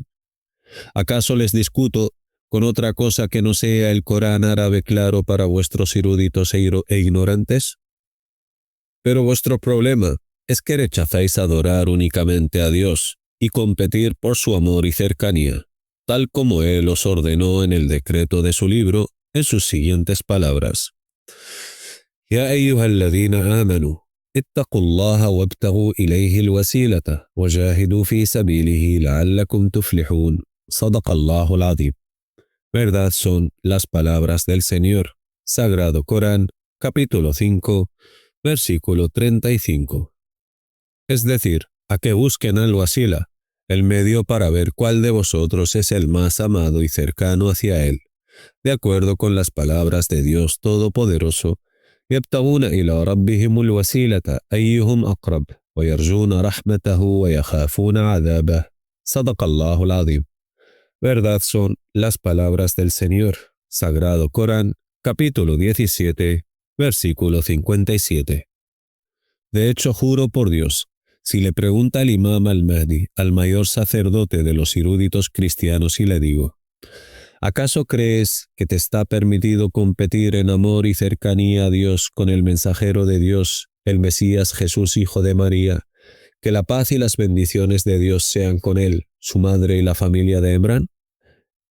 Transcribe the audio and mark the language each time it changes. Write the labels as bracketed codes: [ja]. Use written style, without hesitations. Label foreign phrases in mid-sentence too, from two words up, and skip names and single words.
[es] ¿Acaso les discuto con otra cosa que no sea el Corán árabe claro para vuestros eruditos e ignorantes? Pero vuestro problema es que rechazáis adorar únicamente a Dios y competir por su amor y cercanía, tal como Él os ordenó en el decreto de su libro, en sus siguientes palabras: [ar] يا أيها الذين آمنوا اتقوا الله وابتغوا إليه الوسيلة وجاهدوا في سبيله لعلكم تفلحون. صدق الله العظيم. [es] Verdad son las palabras del Señor. Sagrado Corán, capítulo 5, versículo 35. Es decir, a que busquen al wasila, el medio para ver cuál de vosotros es el más amado y cercano hacia él, de acuerdo con las palabras de Dios Todopoderoso: [ar] يبتغون إلى ربهم الوسيلة أيهم أقرب ويرجون رحمته ويخافون عذابه. صدق الله العظيم. [es] Verdad son las palabras del Señor. Sagrado Corán, capítulo 17, versículo 57. De hecho, juro por Dios, si le pregunta el Imam al-Mahdi al mayor sacerdote de los eruditos cristianos y le digo: ¿acaso crees que te está permitido competir en amor y cercanía a Dios con el mensajero de Dios, el Mesías Jesús, hijo de María, que la paz y las bendiciones de Dios sean con él, su madre y la familia de Emrán?